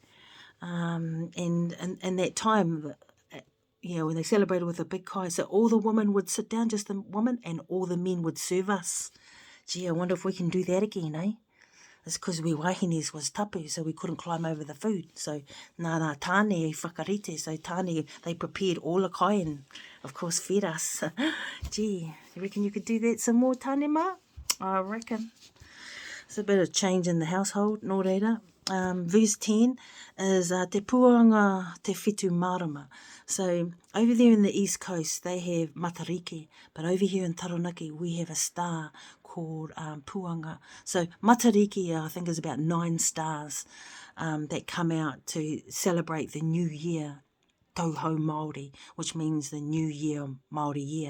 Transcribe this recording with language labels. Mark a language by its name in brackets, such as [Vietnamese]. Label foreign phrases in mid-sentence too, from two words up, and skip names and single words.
[English] And that time, when they celebrated with a big kai, so all the women would sit down, just the women, and all the men would serve us. Gee, I wonder if we can do that again, eh? It's because we wahines was tapu, so we couldn't climb over the food. So, [Māori] nā tāne I whakarite. [English] So tāne, they prepared all the kai and, of course, fed us. Gee, you reckon you could do that some more, [Māori] tāne mā? [English] I reckon. It's a bit of change in the household, [Māori] nō reira. [English] Verse 10 is [Māori] te puanga te whetū marama. [English] So over there in the east coast, they have matariki, but over here in Taranaki, we have a star called puanga. So matariki, I think, is about 9 stars that come out to celebrate the new year, [Māori] Tauhou Māori, [English] which means the new year, Māori year.